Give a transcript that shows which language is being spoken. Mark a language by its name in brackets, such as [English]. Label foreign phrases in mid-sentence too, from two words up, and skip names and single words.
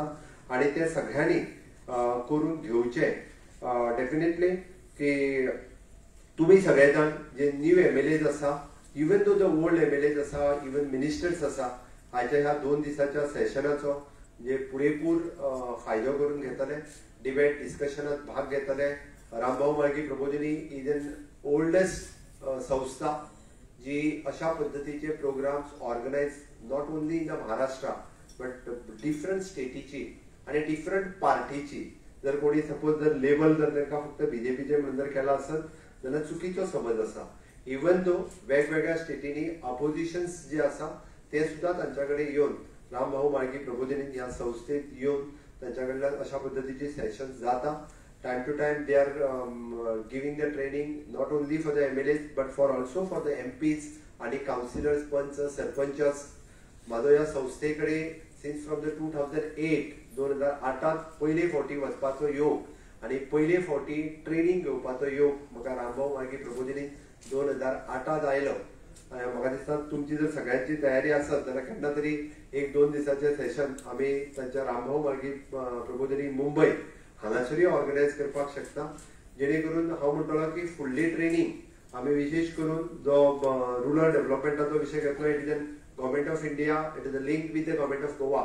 [Konkani] आणि ते सगळ्यांनी करून घेवचे डेफिनेटली की तुम्ही सगळे जाण जे [English] new MLAs [Konkani] आसा, [English] even though the old MLAs [Konkani] आसा, [English] even ministers [Konkani] आसा, आयच्या ह्या 2 दिसाच्या सेशनाचो जे पुरेपूर फायदो करून घेतले, [English] debate discussionात [Konkani] भाग घेतले. [English] रामभाऊ म्हाळगी प्रबोधिनी is an oldest [Konkani] संस्था जी अशा पद्धतीचे [English] programs organise not only in the Maharashtra but different स्टेटीची आणि different पार्टीची. [Konkani] जर कोणी सपोज जर लेबल जर तांकां फक्त बीजेपीचे म्हणून जर केला असत जाल्यार चुकीचो समज आसा. [English] even though [Konkani] वेगवेगळ्या स्टेटीनी अपोजिशन्स जे आसा ते सुद्धा तांच्याकडे येवन रामभाऊ म्हाळगी प्रबोधिनी ह्या संस्थेत येवन तांच्याकडल्यान अशा पद्धतीचे सेशन्स जाता. [English] Time to time they are giving the training not only for the MLAs but for also for the MPs आणि councillors, [Konkani] पंच, सरपंच. माझो या संस्थेकडे [English] since from the 2008 [Konkani] पहिले फावटी वचपाचो योग आणि पहिले फावटी ट्रेनिंग घेवपाचो योग म्हाका रामभाऊ म्हाळगी प्रबोधिनी 2008 आयलो. म्हाका दिसता तुमची जर सगळ्यांची तयारी आसत जाल्यार केन्ना तरी 1-2 दिसाचे सेशन आमी तांच्या रामभाऊ म्हाळगी प्रबोधिनी मुंबय हांगासरूय ऑर्गनायज करपाक शकता, जेणे करून हांव म्हणटलो की फुडली ट्रेनिंग आमी विशेष करून जो [English] rural developmentाचो [Konkani] विषय घेतलो, [English] it is Government of India, it is link with the Government of Goa.